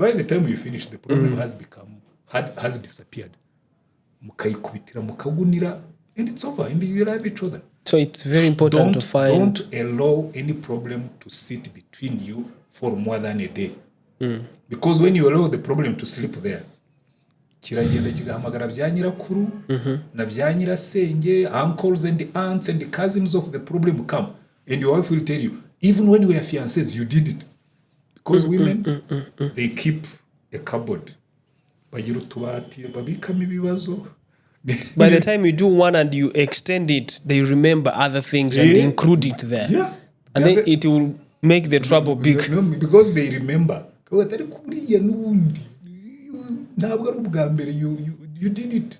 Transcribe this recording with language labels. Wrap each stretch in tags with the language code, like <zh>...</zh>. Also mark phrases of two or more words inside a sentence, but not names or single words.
<en>By the time you finish, the problem has disappeared.</en> <rw>Mukayikubitira mukagunira,</rw> <en>and it's over, and you love each other. So it's very important to find... Don't allow any problem to sit between you for more than a day. Because when you allow the problem to sleep there,</en> <rw>kiragenda kigahamagara bya nyirakuru na bya nyirasenge,</rw> <en>uncles and aunts and cousins of the problem come. And your wife will tell you, even when we are fiancés, you did it. Because women, they keep a cupboard.</en> <rw>Bagira utubati babikamo ibibazo.</rw> <en>By the time you do one and you extend it, they remember other things and include it there. Yeah. And then it will make the trouble big. No, because they remember. You did it.</en>